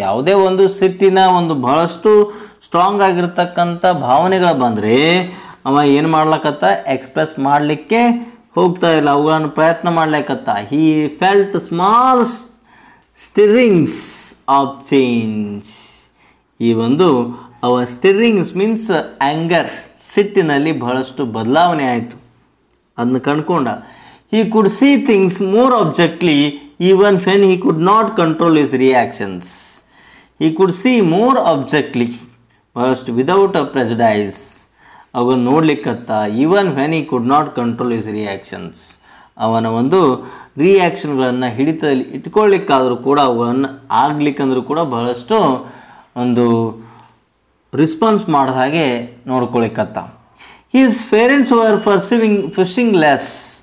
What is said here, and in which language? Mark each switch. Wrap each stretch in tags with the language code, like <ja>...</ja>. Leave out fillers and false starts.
<kn>ಯಾವುದೇ ಒಂದು ಸಿಟ್ಟಿನ ಒಂದು ಬಹಳಷ್ಟು ಸ್ಟ್ರಾಂಗ್ ಆಗಿರ್ತಕ್ಕಂಥ ಭಾವನೆಗಳು ಬಂದರೆ ಅವ ಏನು ಮಾಡ್ಲಕತ್ತ, ಎಕ್ಸ್ಪ್ರೆಸ್ ಮಾಡಲಿಕ್ಕೆ ಹೋಗ್ತಾ ಇಲ್ಲ, ಅವುಗಳನ್ನು ಪ್ರಯತ್ನ ಮಾಡ್ಲಿಕ್ಕತ್ತ.</kn> <en>He felt small stirrings of change.</en> <kn>ಈ ಒಂದು ಅವ</kn> <en>stirrings means anger,</en> <kn>ಸಿಟ್ಟಿನಲ್ಲಿ ಬಹಳಷ್ಟು ಬದಲಾವಣೆ ಆಯಿತು, ಅದನ್ನ ಕಂಡ್ಕೊಂಡ.</kn> <en>He could see things more objectively even when he could not control his reactions. He could see more objectively, first without a prejudice.</en> <kn>ಅವನು ನೋಡ್ಲಿಕ್ಕತ್ತ,</kn> <en>Even when he could not control his reactions.</en> <kn>ಅವನ ಒಂದು ರಿಯಾಕ್ಷನ್ಗಳನ್ನು ಹಿಡಿತದಲ್ಲಿ ಇಟ್ಕೊಳ್ಳಿಕ್ಕಾದರೂ ಕೂಡ, ಅವುಗಳನ್ನು ಆಗ್ಲಿಕ್ಕಂದ್ರೂ ಕೂಡ ಬಹಳಷ್ಟು ಒಂದು response ಮಾಡಿದ ಹಾಗೆ ನೋಡ್ಕೊಳಿಕ್ಕತ್ತ.</kn> <en>His parents were pushing less.</en>